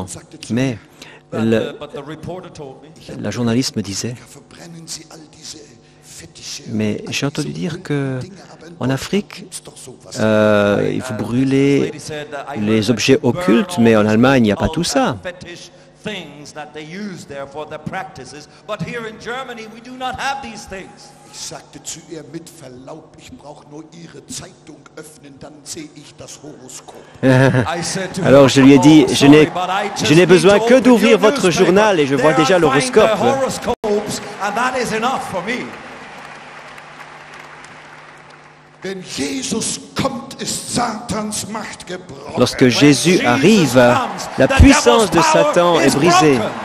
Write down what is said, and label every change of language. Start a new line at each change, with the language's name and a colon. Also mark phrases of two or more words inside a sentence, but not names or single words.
French: Mais la journaliste me disait, Mais j'ai entendu dire qu'en Afrique, il faut brûler les objets occultes, mais en Allemagne, il n'y a pas tout ça.
English: Things that they use there for their practices, but here in Germany we do not have these things.
German: Ich sagte zu ihr mit Verlaub, ich brauche nur Ihre Zeitung öffnen, dann sehe ich das Horoskop.
French: Alors je lui ai dit, je n'ai besoin que d'ouvrir votre journal et je vois déjà l'horoscope. Lorsque Jésus arrive, la puissance de Satan est brisée.